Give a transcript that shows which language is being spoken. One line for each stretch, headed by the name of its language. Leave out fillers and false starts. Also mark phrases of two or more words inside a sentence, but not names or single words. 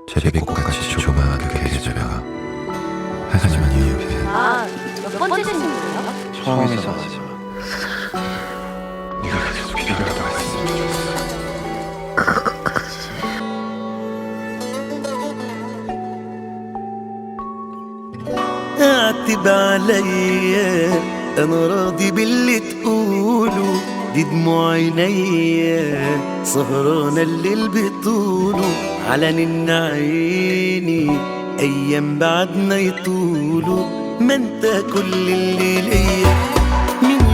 Korean: 제비꽃같이 조그맣게 계절가 하지만 이 옆에 몇 번째 생일이에요? 처음이자 마지막 네가 계속 필요하다고 했으면 좋겠어.
Arabic: اعتب عليا انا راضي باللي تقوله، دي دموع عينيا سهرانة الليل بطوله، على نن عيني ايام بعدنا يطولوا، ما انت كل اللي ليا من